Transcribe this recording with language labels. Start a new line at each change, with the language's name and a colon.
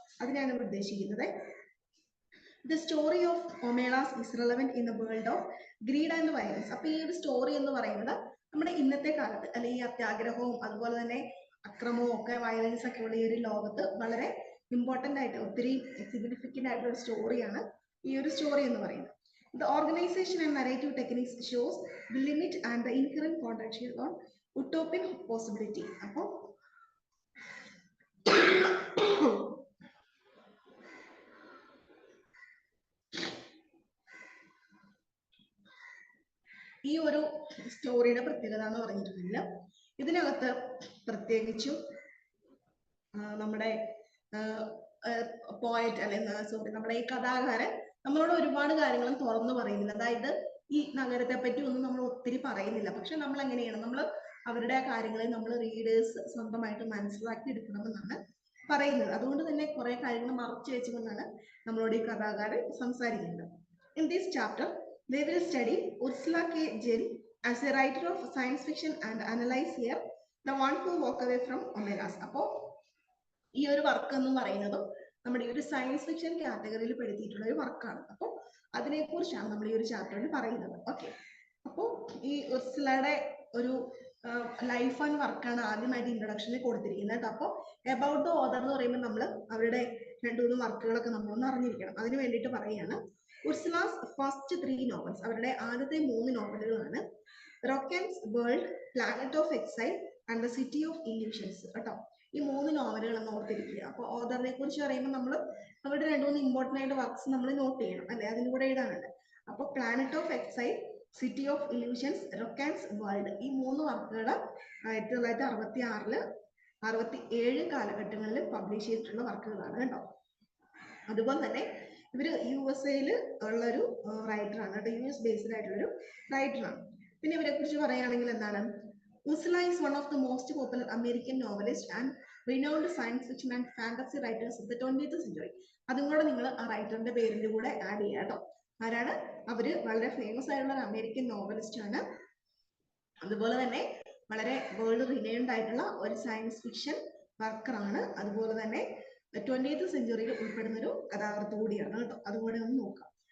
Malayalam: അതിനാണ് ഇവിടെ ഉദ്ദേശിക്കുന്നത്.
English: The story of Omelas is relevant in the world of greed and violence.
Malayalam: അപ്പൊ ഈ ഒരു സ്റ്റോറി എന്ന് പറയുന്നത് നമ്മുടെ ഇന്നത്തെ കാലത്ത് അല്ലെങ്കിൽ ഈ അത്യാഗ്രഹവും അതുപോലെ തന്നെ അക്രമവും ഒക്കെ വയലൻസ് ഒക്കെ ഉള്ള ഈ ഒരു ലോകത്ത് വളരെ ഇമ്പോർട്ടൻ്റ് ആയിട്ട് ഒത്തിരി സിഗ്നിഫിക്കൻ്റ് ആയിട്ടുള്ള ഒരു സ്റ്റോറിയാണ് ഈ ഒരു സ്റ്റോറി എന്ന് പറയുന്നത്.
English: The organization and narrative techniques shows the limit and the inherent contradiction on utopian possibility.
Malayalam: അപ്പോൾ ഈ ഒരു സ്റ്റോറിയുടെ പ്രത്യേകത എന്ന് പറഞ്ഞിട്ടുണ്ടെങ്കിൽ ഇതിനകത്ത് പ്രത്യേകിച്ചും നമ്മുടെ പോയറ്റ് അല്ലെങ്കിൽ സോറി നമ്മുടെ ഈ കഥാകാരൻ നമ്മളോട് ഒരുപാട് കാര്യങ്ങളും തുറന്നു പറയുന്നില്ല. അതായത് ഈ നഗരത്തെ പറ്റി ഒന്നും നമ്മൾ ഒത്തിരി പറയുന്നില്ല. പക്ഷെ നമ്മൾ എങ്ങനെയാണ്, നമ്മൾ അവരുടെ ആ കാര്യങ്ങളെ നമ്മൾ റീഡേഴ്സ് സ്വന്തമായിട്ട് മനസ്സിലാക്കി എടുക്കണമെന്നാണ് പറയുന്നത്. അതുകൊണ്ട് തന്നെ കുറെ കാര്യങ്ങൾ മറച്ചു വെച്ചുകൊണ്ടാണ് നമ്മളോട് ഈ കഥാകാരൻ സംസാരിക്കുന്നത്.
English: In this chapter they will study Ursula K. Jean as a writer of science fiction and analyze here the one who walk away from Omelas.
Malayalam: അപ്പോൾ ഈ ഒരു വർക്ക് എന്ന് പറയുന്നതും നമ്മുടെ ഈ ഒരു സയൻസ് ഫിക്ഷൻ കാറ്റഗറിയിൽ പെടുത്തിയിട്ടുള്ള ഒരു വർക്കാണ്. അപ്പോൾ അതിനെക്കുറിച്ചാണ് നമ്മൾ ഈ ഒരു ചാപ്റ്ററിൽ പറയുന്നത്. ഓക്കെ, അപ്പോൾ ഈ ഉർസുലയുടെ ഒരു ലൈഫ് ആൻഡ് വർക്കാണ് ആദ്യമായിട്ട് ഇൻട്രൊഡക്ഷനിൽ കൊടുത്തിരിക്കുന്നത്. അപ്പോൾ എബൌട്ട് ദ ഓതർ എന്ന് പറയുമ്പോൾ നമ്മൾ അവരുടെ 2-3 വർക്കുകളൊക്കെ നമ്മളൊന്ന് അറിഞ്ഞിരിക്കണം. അതിന് വേണ്ടിയിട്ട് പറയുകയാണ്.
English: Ursula's first 3 novels,
Malayalam: അവരുടെ ആദ്യത്തെ 3 നോവലുകളാണ് റോക്കൻസ് world, planet of exile and the city of illusions കേട്ടോ. ഈ 3 നോവലുകളൊന്ന് ഓർത്തിരിക്കുക. അപ്പോൾ ഓതറിനെ കുറിച്ച് പറയുമ്പോൾ നമ്മൾ അവരുടെ 2-3 ഇമ്പോർട്ടൻ്റ് ആയിട്ട് വർക്ക്സ് നമ്മൾ നോട്ട് ചെയ്യണം അല്ലെ, അതിൻ്റെ കൂടെ എഴുതാനുണ്ട്. അപ്പോൾ planet of exile, city of illusions, റോക്കൻസ് world, ഈ 3 വർക്കുകൾ 1966 67 കാലഘട്ടങ്ങളിൽ പബ്ലിഷ് ചെയ്തിട്ടുള്ള വർക്കുകളാണ് കേട്ടോ. അതുപോലെ തന്നെ ഇവര് USA ഉള്ളൊരു റൈറ്ററാണ് കേട്ടോ, US ബേസ്ഡ് ആയിട്ടുള്ളൊരു റൈറ്ററാണ്. പിന്നെ ഇവരെ കുറിച്ച് പറയുകയാണെങ്കിൽ എന്താണ്,
English: Ursula is one of the most popular American novelists and renowned science fiction and fantasy writers of the 20th century.
Malayalam: അതും കൂടെ നിങ്ങൾ ആ റൈറ്ററിന്റെ പേരിന്റെ കൂടെ ആഡ് ചെയ്യുക കേട്ടോ. ആരാണ് അവര്? വളരെ ഫേമസ് ആയിട്ടുള്ള ഒരു അമേരിക്കൻ നോവലിസ്റ്റ് ആണ്. അതുപോലെ തന്നെ വളരെ വേൾഡ് റിനൗൺഡ് ആയിട്ടുള്ള ഒരു സയൻസ് ഫിക്ഷൻ വർക്കറാണ്. അതുപോലെ തന്നെ 20th സെഞ്ചുറിയിൽ ഉൾപ്പെടുന്ന ഒരു കഥാകൃത്ത് കൂടിയാണ് കേട്ടോ. അതുകൂടെ ഒന്ന് നോക്കാം.